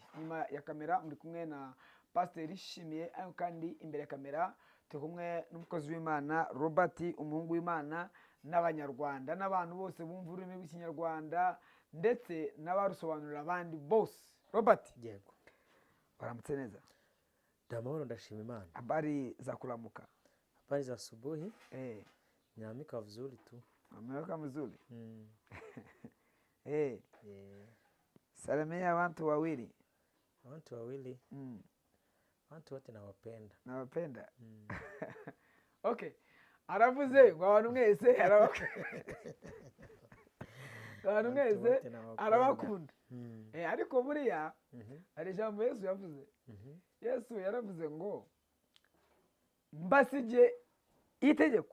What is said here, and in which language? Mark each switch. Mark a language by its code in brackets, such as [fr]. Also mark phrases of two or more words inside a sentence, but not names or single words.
[rw] Nyuma ya kamera muri kumwe na Pastor Ishimiye, ayo kandi imbere ya kamera turi kumwe n'umukozi w'Imana Robert, umuhungu w'Imana, n'abanyarwanda n'abantu bose bumva ururimi rw'Ikinyarwanda ndetse n'abarusobanurira abandi bose. Robert, yego, baramutse neza? Ndamahoro, ndashima Imana. [sw] Habari za kulamuka? Habari za asubuhi. Nyamika vizuri tu. Nyamika vizuri. Salamia watu wawili. Watu wawili. Watu wote nawapenda. Nawapenda. Okay. [rw] Aravuze ngo abantu mwese abantu mwese arabakunda. Ariko buriya ari ijambo Yesu yavuze. Yesu yaravuze ngo mbasije itegeko.